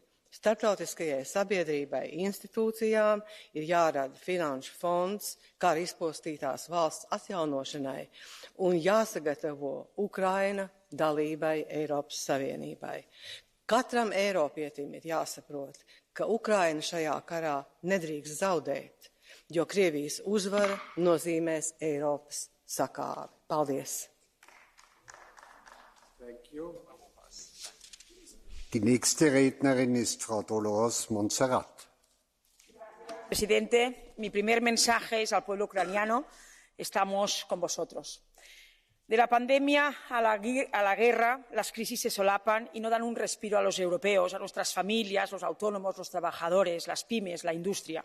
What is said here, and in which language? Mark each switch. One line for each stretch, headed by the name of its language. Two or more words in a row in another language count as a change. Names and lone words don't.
Latvian: Starptautiskajai sabiedrībai institūcijām ir jārada finanšu fonds kara izpostītās valsts atjaunošanai un jāsagatavo Ukraina dalībai Eiropas Savienībai. Katram Eiropietim ir jāsaprot, ka Ukraina šajā karā nedrīkst zaudēt, jo Krievijas uzvara nozīmēs Eiropas sakāvi. Paldies!
English: Thank you.
German: Die nächste Rednerin ist Frau Dolores Montserrat.
Spanish: Presidente, mi primer mensaje es al pueblo ucraniano. Estamos con vosotros. De la pandemia a la guerra, las crisis se solapan y no dan un respiro a los europeos, a nuestras familias, los autónomos, los trabajadores, las pymes, la industria.